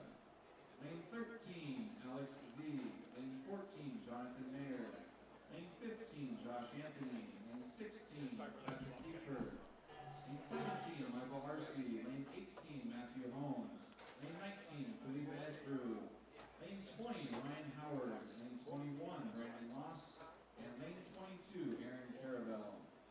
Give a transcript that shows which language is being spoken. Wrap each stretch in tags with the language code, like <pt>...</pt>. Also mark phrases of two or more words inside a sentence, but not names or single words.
<en>Lane 13, Alex Z. Lane 14, Jonathan Mayer. Lane 15, Josh Anthony. Lane 16, Patrick Kiefer. Lane 17, Michael Harsey. Lane 18, Matthew Holmes. Lane 19, Felipe Esbrew. Lane 20, Ryan Howard. Lane 21, Brandon Moss. And lane 22, Aaron Carabell.</en>